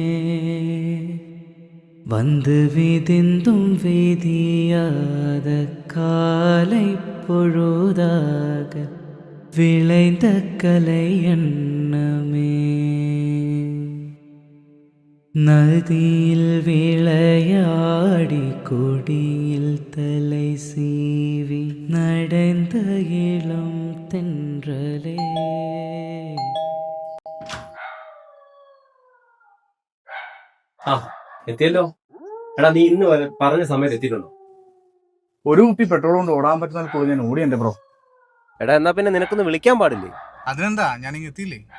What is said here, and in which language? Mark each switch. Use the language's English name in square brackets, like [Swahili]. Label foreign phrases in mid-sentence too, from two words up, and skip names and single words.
[Tamil] வந்து விதிந்தும் விதியாத காலை பொழுதாக விளைந்த கலை எண்ணமே. நதியில் விளையாடி கொடியில் தலை சீவி நடந்த இளம் தென்றலே. [Malayalam] ആ എത്തിയല്ലോ. എടാ നീ ഇന്ന് വരെ പറഞ്ഞ സമയത്ത് എത്തിയിട്ടുണ്ടോ? ഒരു കുപ്പി പെട്രോൾ കൊണ്ട് ഓടാൻ പറ്റുന്ന കൂടെ ഞാൻ ഓടി എന്റെ ബ്രോ. എടാ എന്നാ പിന്നെ നിനക്കൊന്ന് വിളിക്കാൻ പാടില്ലേ? അതിനെന്താ, ഞാനിങ്ങ് എത്തിയില്ലേ.